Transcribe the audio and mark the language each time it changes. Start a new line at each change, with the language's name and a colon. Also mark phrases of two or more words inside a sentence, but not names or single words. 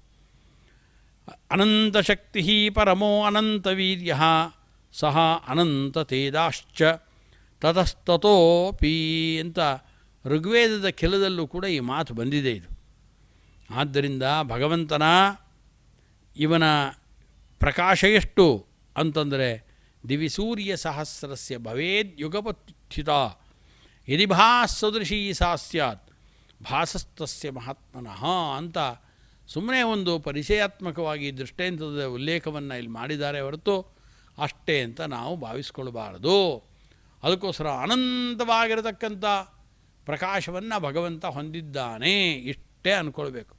Sanskrit: ಅನಂತಶಕ್ತಿ ಪರಮೋ ಅನಂತವೀರ್ಯ ಸಹ ಅನಂತ ತೇಜಾಶ್ಚ ತತಸ್ತತೋಪಿ
Kannada: ಅಂತ ಋಗ್ವೇದದ ಕೆಲದಲ್ಲೂ ಕೂಡ ಈ ಮಾತು ಬಂದಿದೆ. ಇದು ಆದ್ದರಿಂದ ಭಗವಂತನ ಇವನ ಪ್ರಕಾಶ ಎಷ್ಟು ಅಂತಂದರೆ
Sanskrit: ದಿವಿಸೂರ್ಯ ಸಹಸ್ರಸ್ಯ ಭವೇದ್ ಯುಗಪತ್ಥಿತ ಯದಿ ಭಾಸದೃಶೀ ಸಾ ಸ್ಯಾತ್ ಭಾಸಸ್ತಸ್ಯ ಮಹಾತ್ಮನಃ
Kannada: ಅಂತ ಸುಮ್ಮನೆ ಒಂದು ಪರಿಚಯಾತ್ಮಕವಾಗಿ ದೃಷ್ಟಾಂತದ ಉಲ್ಲೇಖವನ್ನು ಇಲ್ಲಿ ಮಾಡಿದ್ದಾರೆ ಹೊರತು ಅಷ್ಟೇ ಅಂತ ನಾವು ಭಾವಿಸ್ಕೊಳ್ಬಾರದು. ಅದಕ್ಕೋಸ್ಕರ ಅನಂತವಾಗಿರತಕ್ಕಂಥ ಪ್ರಕಾಶವನ್ನು ಭಗವಂತ ಹೊಂದಿದ್ದಾನೆ ಇಷ್ಟೇ ಅಂದ್ಕೊಳ್ಬೇಕು.